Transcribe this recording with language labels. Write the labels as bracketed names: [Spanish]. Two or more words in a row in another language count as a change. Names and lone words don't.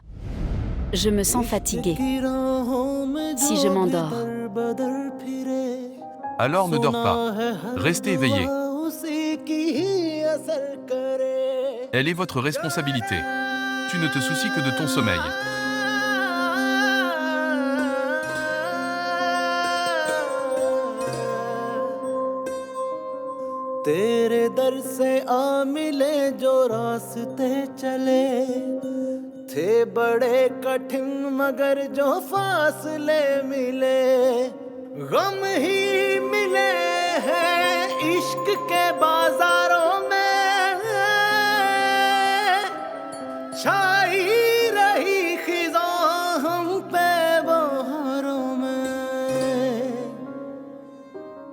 [French] Je me sens fatiguée. Si je m'endors. Alors ne dors pas. Restez éveillé. Elle est votre responsabilité. Tu ne te soucies que de ton sommeil. [Hindi] तेरे दर से आ मिले जो रास्ते चले थे बड़े कठिन मगर जो फासले मिले गम ही मिले हैं इश्क के बाजारों में छाई रही खिज़ा हम पे बहारों में